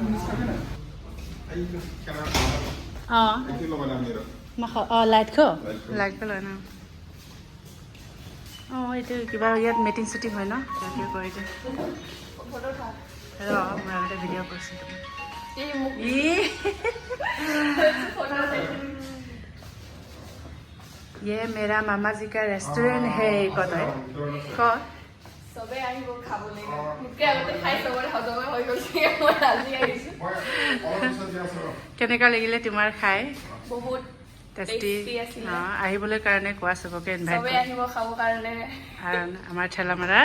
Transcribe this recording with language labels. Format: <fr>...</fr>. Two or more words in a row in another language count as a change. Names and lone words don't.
<as>অঁ লাইট লয় ন? অঁ এইটো কিবা ইয়াত মিটিং চিটিং হয় ন? তাকে কৰি দিওঁ। ভিডিঅ' কৰিছোঁ তোমাক এই মোক</as> <hi>ये मेरा मामा जी का रेस्टोरेंट है कतय क</hi> <as>চবে আহিব খাবলৈ মোকে আগতে খাই চবৰে হজমে হৈ গৈছে মই আজি আহিছোঁ কেনেকুৱা লাগিলে তোমাৰ খাই বহুত টেষ্টি tasty আছিলে। আহিবলৈ কাৰণে কোৱা চবকে ইনভাইট চবে আহিব খাব কাৰণে আমাৰ ঠেলামৰাৰ</as>